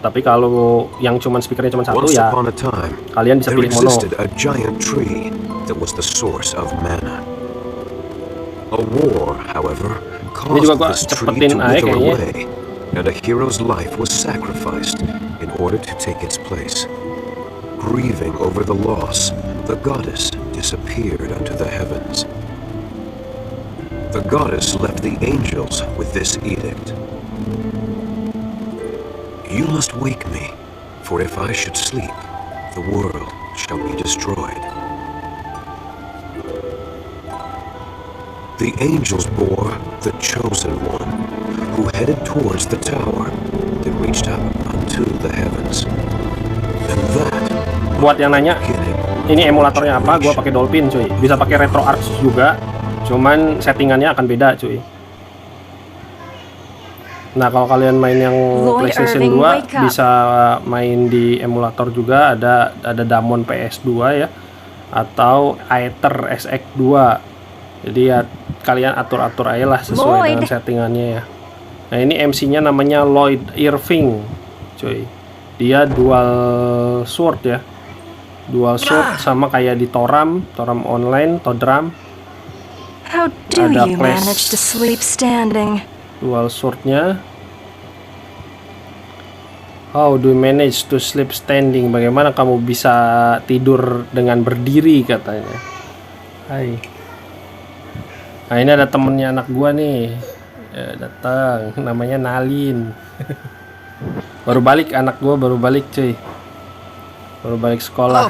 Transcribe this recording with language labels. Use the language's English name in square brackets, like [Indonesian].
[Indonesian] Tapi kalau yang cuman speakernya cuma satu ya, kalian bisa pilih mono. [English] A giant tree that was the source of mana. A war, however, caused this tree to wither away, and a hero's life was sacrificed in order to take its place. Grieving over the loss, the goddess disappeared unto the heavens. The goddess left the angels with this edict. You must wake me, for if I should sleep, the world shall be destroyed. The angels bore the chosen one, who headed towards the tower that reached up unto the heavens. And that, [Indonesian] buat yang nanya, ini emulatornya apa? Gua pakai Dolphin cuy. Bisa pakai RetroArch juga, cuman settingannya akan beda cuy. Nah kalau kalian main yang PlayStation 2 bisa main di emulator juga, ada Damon PS2 ya, atau Aether SX2. Jadi ya kalian atur-atur aja lah sesuai dengan settingannya ya. Nah, ini MC-nya namanya Lloyd Irving, cuy. Dia dual sword ya. Dual sword sama kayak di Toram online, Todram. [English] How do you manage to sleep standing? [Indonesian] Dual swordnya. [English] How do you manage to sleep standing? [Indonesian] Bagaimana kamu bisa tidur dengan berdiri, katanya. Hai. Nah, ini ada temennya anak gua nih. Ya, datang, namanya Nalin. Baru balik, anak gua baru balik, cuy. Baru balik sekolah.